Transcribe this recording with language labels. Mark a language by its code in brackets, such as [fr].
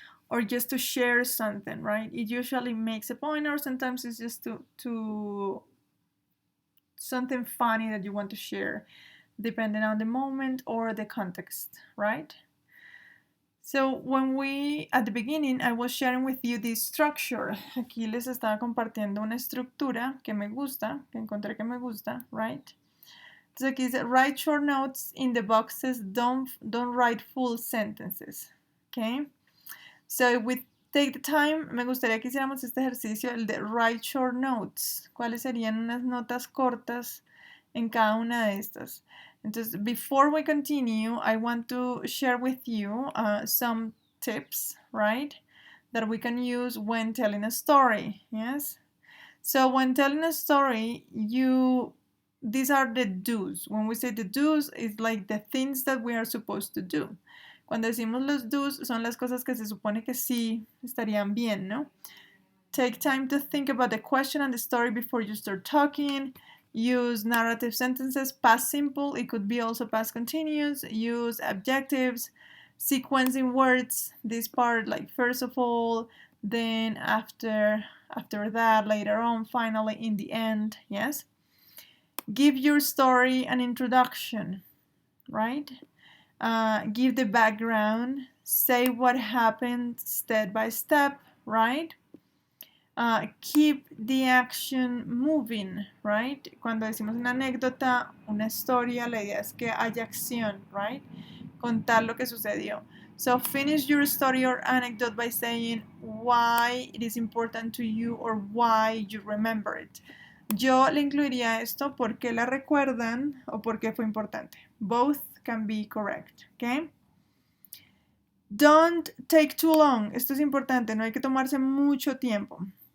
[en] Or just to share something, right? It usually makes a point, or sometimes it's just to something funny that you want to share, depending on the moment or the context, right? So when at the beginning, I was sharing with you this structure. [es] Aquí les estaba compartiendo una estructura que me gusta, que encontré que me gusta, right? Entonces aquí dice, [en] write short notes in the boxes, don't write full sentences, okay? So if we take the time, [es] me gustaría que hiciéramos este ejercicio, el de [en] write short notes. [es] ¿Cuáles serían unas notas cortas en cada una de estas? [en] Entonces, before we continue, I want to share with you some tips, right, that we can use when telling a story, yes? So when telling a story, these are the do's. When we say the do's, it's like the things that we are supposed to do. [es] Cuando decimos los do's, son las cosas que se supone que sí estarían bien, ¿no? [en] Take time to think about the question and the story before you start talking. Use narrative sentences, past simple, it could be also past continuous. Use adjectives, sequencing words, this part like first of all, then after that, later on, finally, in the end, yes? Give your story an introduction, right? Give the background, say what happened step by step, right? Keep the action moving, right? [es] Cuando decimos una anécdota, una historia, la idea es que haya acción, right? Contar lo que sucedió. [en] So finish your story or anecdote by saying why it is important to you or why you remember it. [es] Yo le incluiría esto, ¿por qué la recuerdan o por qué fue importante? [en] Both can be correct, okay? Don't take too long. [es] Esto es importante, no hay que tomarse mucho tiempo.